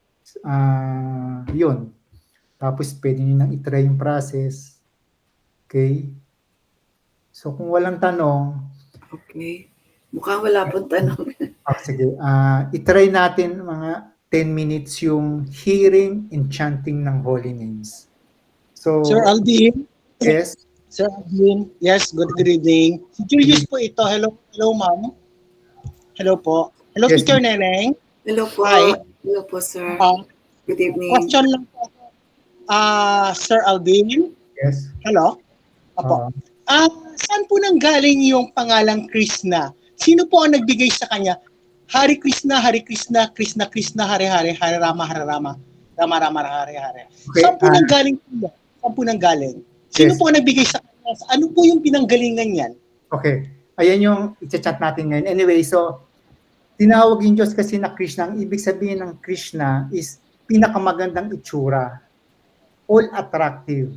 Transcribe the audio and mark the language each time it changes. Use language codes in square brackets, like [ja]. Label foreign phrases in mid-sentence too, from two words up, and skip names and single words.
[tl] Yun. Tapos pwede nyo nang itry yung process. Okay? So kung walang tanong, okay. Mukhang wala pong tanong. sige. Itry natin mga 10 minutes yung [en] hearing and chanting [tl] ng [en] holy names. [tl] So, Sir Aldin? Yes? [en] Sir Aldin? Yes, good evening. [tl] Si Julius po ito. [en] Hello, ma'am. Hello po. Hello, Yes, Teacher Neneng. [tl] Hello po. Hi. Hello po, sir. Uh, [en] Good evening. [tl] Question lang po. Sir Aldin? Yes. Hello? Apo. Saan po nanggaling yung pangalang Krishna? Sino po ang nagbigay sa kanya? [sa] Hari Krishna, Krishna Krishna, Hare Hare, Hare Rama, Rama Rama, Hare Hare. [tl] Okay, Saan po nanggaling po? Saan po nanggaling? Sino Yes. po ang nagbigay sa kanya? Ano po yung pinanggalingan niyan? Okay. Ayan yung i-chat natin ngayon. Anyway, so, tinawag yung Diyos kasi na Krishna. Ang ibig sabihin ng Krishna is pinakamagandang itsura. [en] All attractive.